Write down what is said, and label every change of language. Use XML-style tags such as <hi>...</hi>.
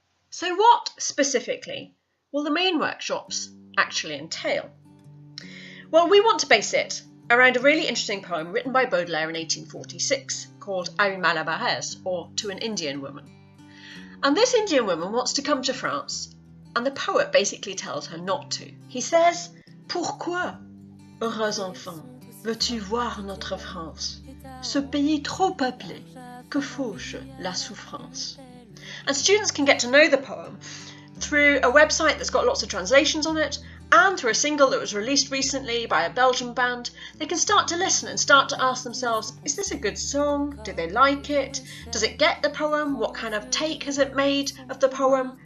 <en>So what, specifically, will the main workshops actually entail? Well, we want to base it around a really interesting poem written by Baudelaire in 1846 called À une Malabareuse, or To an Indian Woman. And this Indian woman wants to come to France, and the poet basically tells her not to. He says,</en> <fr>"Pourquoi, heureuse enfant, veux-tu voir notre France? Ce pays trop peuplé, que fauche la souffrance."</fr> <en>And students can get to know the poem through a website that's got lots of translations on it, and through a single that was released recently by a Belgian band. They can start to listen and start to ask themselves, is this a good song? Do they like it? Does it get the poem? What kind of take has it made of the poem?</en>